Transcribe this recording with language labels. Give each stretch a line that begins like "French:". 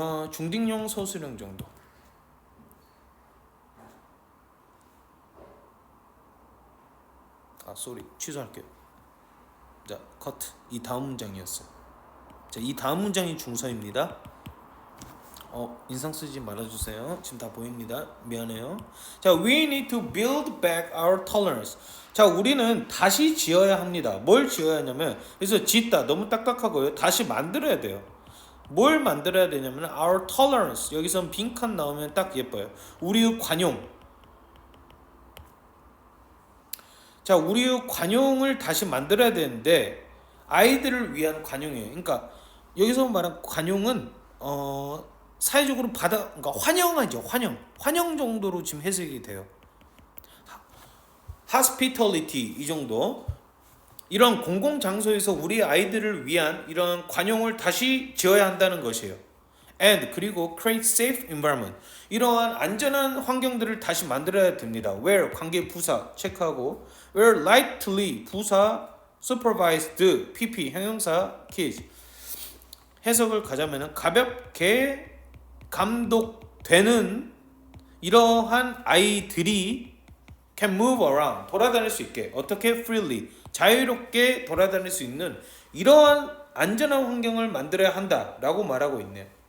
Korean: 중딩용 서술형 정도. 취소할게요. 자, 커트. 이 다음 문장이었어요. 자, 이 다음 문장이 중서입니다. 인상 쓰지 말아주세요. 지금 다 보입니다. 미안해요.
English: 자, we need to build back our tolerance.
Korean: 자, 우리는 다시 지어야 합니다. 뭘 지어야 하냐면, 그래서 짓다 너무 딱딱하고요. 다시 만들어야 돼요. 뭘 만들어야 되냐면
English: our tolerance.
Korean: 여기선 빈칸 나오면 딱 예뻐요. 우리의 관용. 자, 우리의 관용을 다시 만들어야 되는데 아이들을 위한 관용이에요. 그러니까 여기서 말한 관용은 사회적으로 그러니까 환영하죠. 환영 정도로 지금 해석이 돼요. hospitality 이 정도. 이런 공공 장소에서 우리 아이들을 위한 이런 관용을 다시 지어야 한다는 것이에요.
English: and
Korean: 그리고
English: create safe environment.
Korean: 이러한 안전한 환경들을 다시 만들어야 됩니다. where 관계 부사 체크하고 where lightly 부사 supervised pp 형용사 kids. 해석을 가자면은 가볍게 감독되는 이러한 아이들이
English: can move around
Korean: 돌아다닐 수 있게 어떻게 freely 자유롭게 돌아다닐 수 있는 이러한 안전한 환경을 만들어야 한다라고 말하고 있네요.